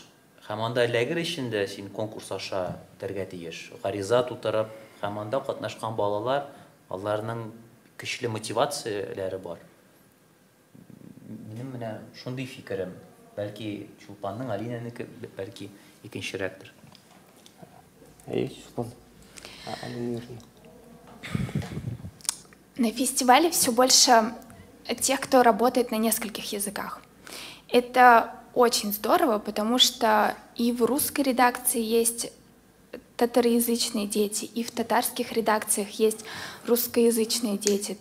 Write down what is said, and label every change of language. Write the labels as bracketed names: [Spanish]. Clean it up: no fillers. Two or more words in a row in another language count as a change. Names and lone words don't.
[Tatar] Һәм анда эләгер өчен син конкурс аша тәргә тиеш. Гариза тутырып, һәм анда катнашкан балалар, аларның көчле мотивацияләре бар. Минем менә шундый фикерем. Бәлки Чулпанның, Алинаныкы, бәлки икенчерәктер. [Russian] На фестивале все больше тех, кто работает на нескольких языках. Это очень здорово, потому что и в русской редакции есть татароязычные дети, и в татарских редакциях есть русскоязычные дети.